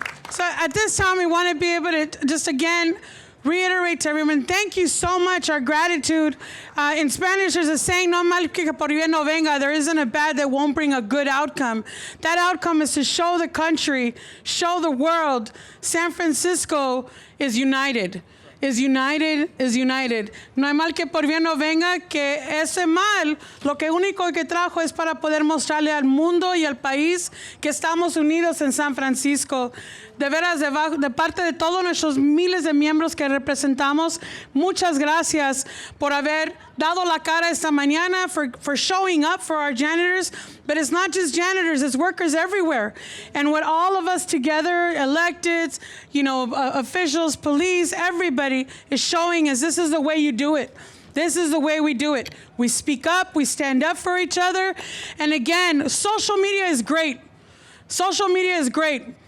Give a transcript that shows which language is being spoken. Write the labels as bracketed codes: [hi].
[en] So at this time, we want to be able to just again reiterate to everyone, thank you so much, our gratitude. In Spanish, there's a saying, [es] no mal que por bien no venga. [en] There isn't a bad that won't bring a good outcome. That outcome is to show the country, show the world, San Francisco is united. Is united, is united. [es] No hay mal que por bien no venga, que ese mal, lo que único que trajo es para poder mostrarle al mundo y al país que estamos unidos en San Francisco. De veras, de parte de todos nuestros miles de miembros que representamos, muchas gracias por haber dado la cara esta mañana, [en] for showing up for our janitors. But it's not just janitors, it's workers everywhere. And what all of us together, electeds, officials, police, everybody is showing is this is the way you do it. This is the way we do it. We speak up, we stand up for each other. And again, social media is great. Social media is great.